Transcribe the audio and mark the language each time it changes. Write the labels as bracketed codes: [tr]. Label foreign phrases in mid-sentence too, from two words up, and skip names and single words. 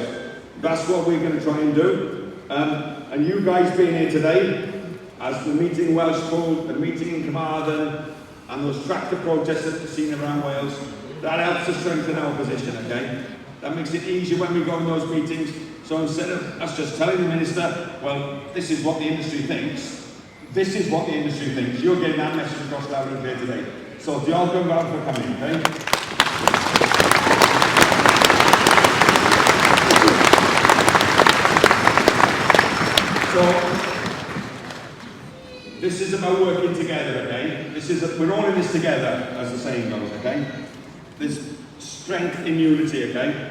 [en] That's what we're going to try and do. And you guys being here today, as the meeting Welsh called, the meeting in Carmarthen, and those tractor protests that we've seen around Wales, that helps to strengthen our position, okay? That makes it easier when we go in those meetings. So instead of us just telling the Minister, well, this is what the industry thinks, this is what the industry thinks, you're getting that message across loud and clear today. [cy] So diolch yn fawr for coming, okay? So, this is about working together, okay? We're all in this together, as the saying goes, okay? There's strength in unity, okay?